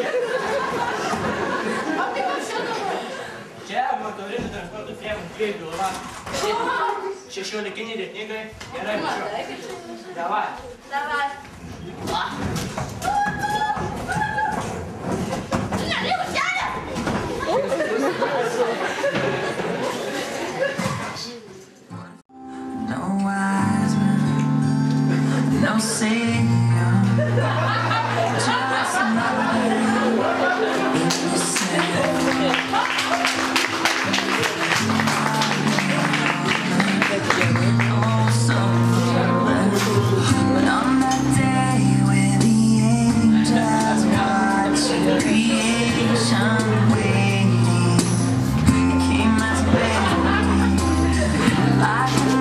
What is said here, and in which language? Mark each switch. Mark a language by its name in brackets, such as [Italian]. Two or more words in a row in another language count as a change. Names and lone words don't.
[Lithuanian] O tai kur čia dabar? Čia motorinių transporto priemonių dviejų galva. 16 ritningai. Gerai, važiuok. Matai, kad čia. Davai. Davai. Tu neliko kelią? [English] No wise man, no savior, just another but on that day when the angels watch creation waiting, it came as a baby, like